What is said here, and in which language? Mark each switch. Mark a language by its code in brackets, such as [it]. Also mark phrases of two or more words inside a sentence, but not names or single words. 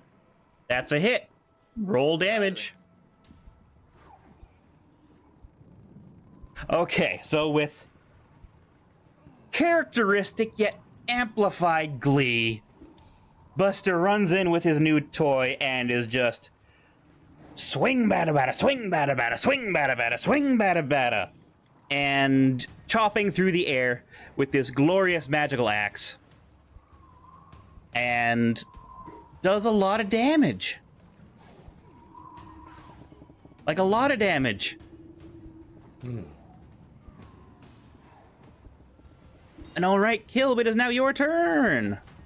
[en] That's a hit. Roll damage. Okay, so with characteristic yet amplified glee, Buster runs in with his new toy and is just swing bada bada, swing bada bada, swing bada bada, swing bada bada, and chopping through the air with this glorious magical axe. And does a lot of damage. Like a lot of damage. And all right, Kilb, it is now your turn.